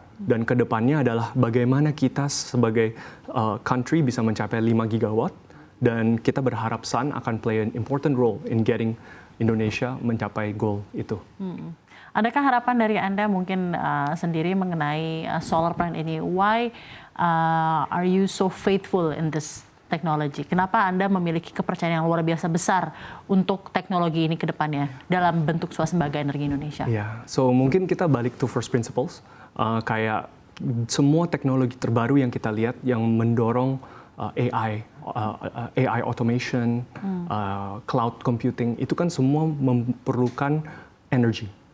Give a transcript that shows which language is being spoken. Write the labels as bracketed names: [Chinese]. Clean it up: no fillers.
[Indonesian] Dan kedepannya adalah bagaimana kita sebagai country bisa mencapai 5 gigawatt, dan kita berharap Sun akan [English] play an important role in getting Indonesia [Indonesian] mencapai goal itu. Adakah harapan dari Anda mungkin sendiri mengenai solar plant ini? [English] Why are you so faithful in this technology? [Indonesian] Kenapa Anda memiliki kepercayaan yang luar biasa besar untuk teknologi ini ke depannya dalam bentuk swasembada energi Indonesia? Ya, so mungkin kita balik [English] to first principles. [Indonesian] Kayak semua teknologi terbaru yang kita lihat yang mendorong AI automation, cloud computing, itu kan semua memerlukan energi.